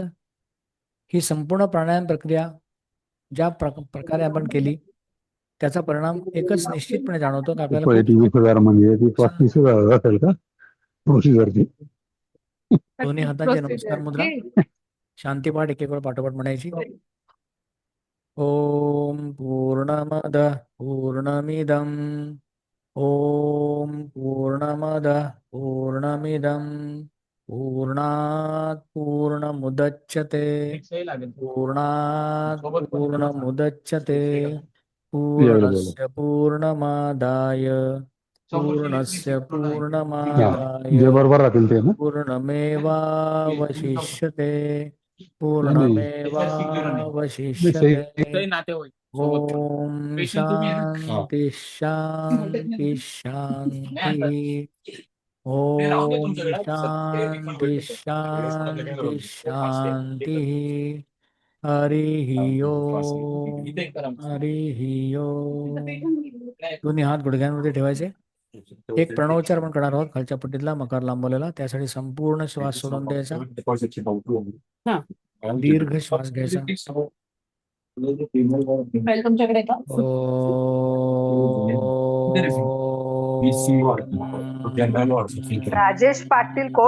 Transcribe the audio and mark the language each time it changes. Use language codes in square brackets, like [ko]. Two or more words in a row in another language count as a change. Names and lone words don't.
[mr] ही संपूर्ण प्राणायाम प्रक्रिया ज्या प्रकारे आपण केली त्याचा परिणाम एकच निश्चितपणे जाणवतो की आपल्याला खूप 20,000 म्हणजे ती 35,000 असेल का प्रोसिजरची? दोन्ही हातांची नमस्कार मुद्रा. शांतीपाठ एक वेळ पाठोपाठ म्हणायची. [sa] ओम पूर्णमद पूर्णमिदम. ओम पूर्णमद पूर्णमिदम. पूर्णात पूर्णमुदच्यते. पूर्णात पूर्णमुदच्यते. पूर्णस्य पूर्णमादाय पूर्णस्य पूर्णमादाय [mr] जे बरोबर राहतील ते ना. [sa] पूर्णमेवावशिष्यते. [mr] नाही [sa] पूर्णमेवावशिष्यते. ओम शांती शांती शांती. ओम शांती शांती शांती. हरि ओम हरि ओम. [mr] दोन्ही हात गुडघ्यांवरती ठेवायचे. एक प्रणवोच्चार पण करणार आहोत खालच्या पट्टीतला मकार लांबवलेला. त्यासाठी संपूर्ण श्वास सोडून द्यायचा. दीर्घ श्वास घ्यायचा. तुमच्याकडे का? राजेश पाटील कोण?